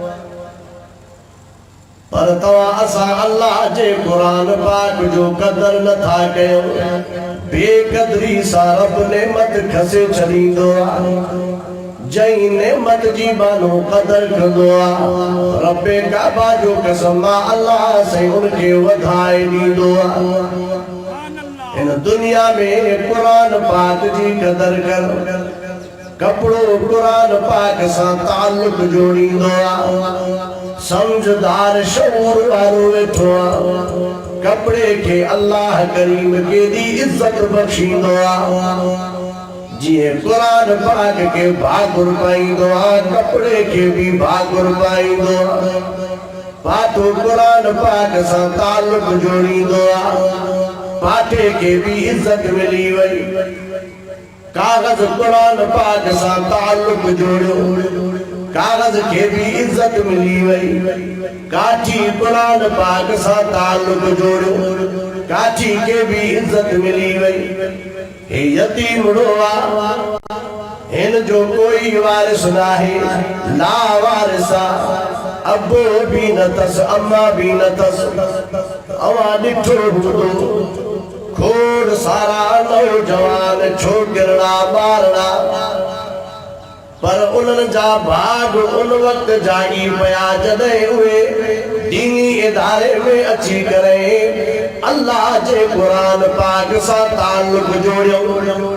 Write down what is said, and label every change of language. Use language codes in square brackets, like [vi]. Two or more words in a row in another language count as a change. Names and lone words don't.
[sd] पर तव्हां असां अल्लाह जे कुरान पाक जो कदर नथा कयो। बेकदरी सां रब नेमत खसे छॾींदो आहे। जई नेमत जी बानो कदर कंदो आहे, रब्बे काबा जो कसम आहे, अल्लाह से उनके वधाए ॾींदो आहे। इन दुनिया में कुरान पाक जी कदर कर। कपड़ो कुरान पाक सां ताल्लुक जोड़ींदो आहे। समझदार शऊर वारो वेठो आहे। कपड़े के अल्लाह करीम केॾी इज्जत बख़्शींदो आहे। जिए कुरान पाक के भागुर पाईंदो आहे, कपड़े के भी भागुर पाईंदो आहे। पातो कुरान पाक सां ताल्लुक जोड़ींदो आहे, पाटे के भी इज्जत मिली वई। कागज कुरान पाक सां ताल्लुक जोड़ियो, कागज के भी इज्जत मिली वई। काठी कुरान पाक सां ताल्लुक जोड़ियो, काठी के भी इज्जत मिली वई। हे यतीम रोआ, इन जो कोई वारिस नाहे, ला वारिसा। अब्बो भी न तस, अम्मा भी न तस। अवां ॾिठो हूंदो खोड़ सारा नौजवान छोकिरड़ा ॿारड़ा, पर उन्हनि जा भाग उन वक्त जागी पिया जॾहिं उहे दीनी इदारे में अची करे अल्लाह जे कुरान पाक सां ताल्लुक जोड़ियो।